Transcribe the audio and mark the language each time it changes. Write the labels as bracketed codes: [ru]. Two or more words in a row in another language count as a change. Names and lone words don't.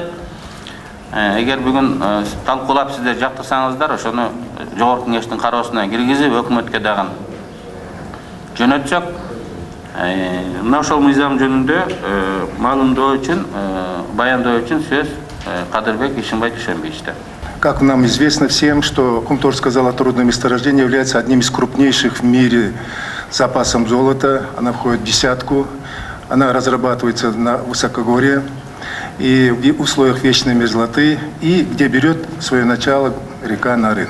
[ky] Эгер бүгүн талкуулап сиздер жактырсаңыздар, ошону жогорку кеңештин кароосуна киргизип, өкмөткө дагы жөнөтсөк, мына ошол мыйзам жөнүндө маалымдоо үчүн, баяндоо үчүн сөз Кадырбек Ишимбай Дүйшөнбиевичте. [ru] Как нам известно всем, что Кумторское золоторудное месторождение является одним из крупнейших в мире запасом золота. Она входит в десятку, она разрабатывается на высокогорье и в условиях вечной мерзлоты, и где берет свое начало река Нарын.